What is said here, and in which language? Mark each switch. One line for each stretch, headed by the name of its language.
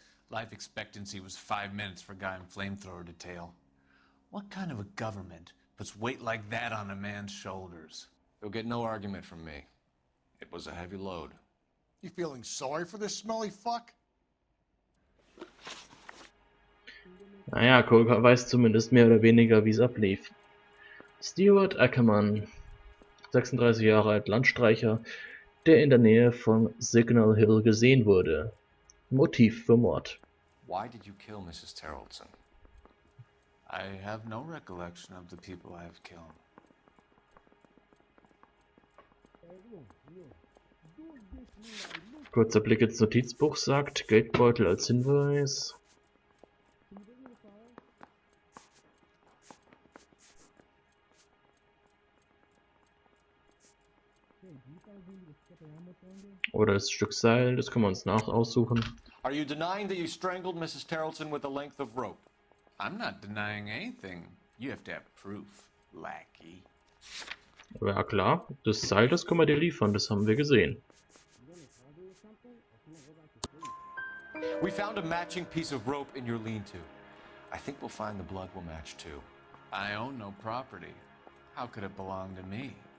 English: Life expectancy was 5 minutes for a guy in flamethrower detail. What kind of a government puts weight like that on a man's shoulders? You'll get no argument from me. It was a heavy load. You feeling sorry for this smelly fuck?
German: Naja, Cole weiß zumindest mehr oder weniger, wie es ablief. Stuart Ackermann, 36 Jahre alt, Landstreicher, der in der Nähe von Signal Hill gesehen wurde. Motiv für Mord.
English: Why did you kill Mrs. Terrelson? I have no recollection of the people I have killed.
German: Kurzer Blick ins Notizbuch sagt, Geldbeutel als Hinweis. Oder das Stück Seil, das können wir uns aussuchen.
English: Are you denying that you strangled Mrs. Terrelson with a length of rope? I'm not denying anything. You have to have proof, lackey.
German: Ja klar, das Seil, das können wir dir liefern, das haben wir gesehen.
English: We found a matching piece of rope in your lean-to. I think we'll find the blood will match too. I own no property. How could it belong to me?